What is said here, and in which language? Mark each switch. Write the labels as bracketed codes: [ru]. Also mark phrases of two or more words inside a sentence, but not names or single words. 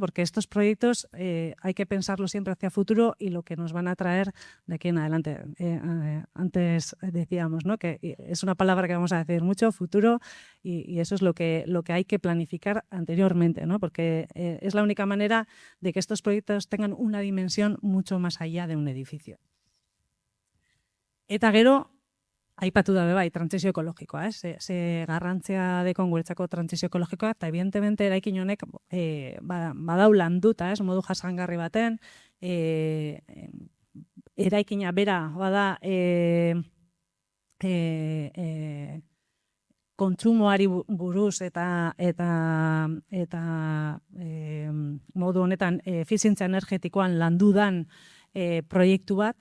[es] Porque estos proyectos hay que pensarlos siempre hacia futuro y lo que nos van a traer de aquí en adelante. Antes decíamos, ¿no?, que es una palabra que vamos a decir mucho, futuro, y eso es lo que hay que planificar anteriormente, ¿no? Porque es la única manera de que estos proyectos tengan una dimensión mucho más allá de un edificio. [eu] Eta gero, aipatu dabe bai, trantsizio ekologikoa, ze garrantzia dekon guretzako trantsizio ekologikoa, eta evidentemente eraikin honek badau landuta, modu jasangarri baten, eraikina bera bada kontsumoari buruz eta modu honetan efizientzia energetikoan landudan proiektu bat,